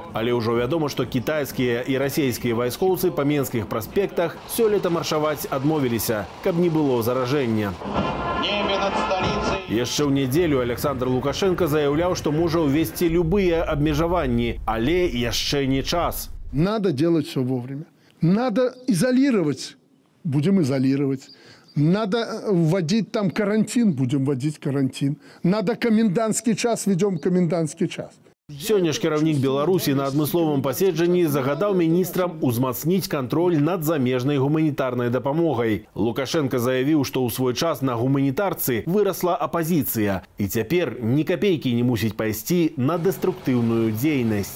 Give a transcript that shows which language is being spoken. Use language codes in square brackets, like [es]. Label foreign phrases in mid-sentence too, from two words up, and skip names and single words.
[be] Але ўжо вядома, што кітайскія і расійскія вайскоўцы па менскіх праспектах сёлета маршаваць адмовіліся, каб не было заражэння. Яшчэ ў нядзелю Александр Лукашенко заяўляў, што можа ўвесці любыя абмежаванні, але яшчэ не час. [ru] Надо делать все вовремя. Надо изолировать. Будем изолировать. Надо вводить там карантин. Будем вводить карантин. Надо комендантский час. Ведем комендантский час. [be] Сёння ж кіраўнік Беларусі на адмысловым паседжанні загадаў міністрам узмацніць кантроль над замежнай гуманітарнай дапамогай. Лукашенко заявіў, што ў свой час на гуманітарцы вырасла апазіцыя. І цяпер ні капейкі не мусіць пайсці на дэструктыўную дзейнасць.